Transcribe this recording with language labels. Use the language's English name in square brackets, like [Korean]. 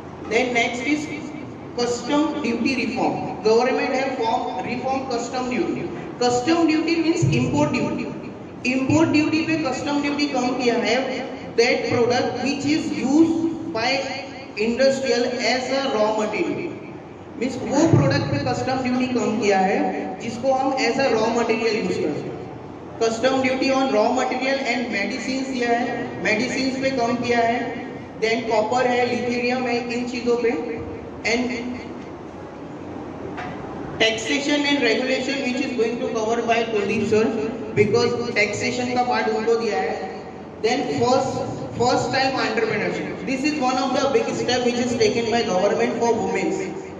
[English] Then next is custom duty reform. Government have reformed custom duty. Custom duty means import duty. Import duty [Hindi] पे [English] custom duty [Hindi] कम किया है [English] that product which is used by industrial as a raw material. [Hindi] Means वो product पे custom duty कम किया है जिसको हम [English] as a raw material use [Hindi] कर सकते हैं. [English] Custom duty on raw material and medicines [Hindi] किया है, [English] medicines [Hindi] पे कम किया है. Then copper है, lithium है, इन चीजों पे. [English] And taxation and regulation which is going to cover by Kuldeep sir, because taxation [Hindi] का part उनको दिया है. [English] Then first time entrepreneurship. This is one of the big step which is taken by government for women.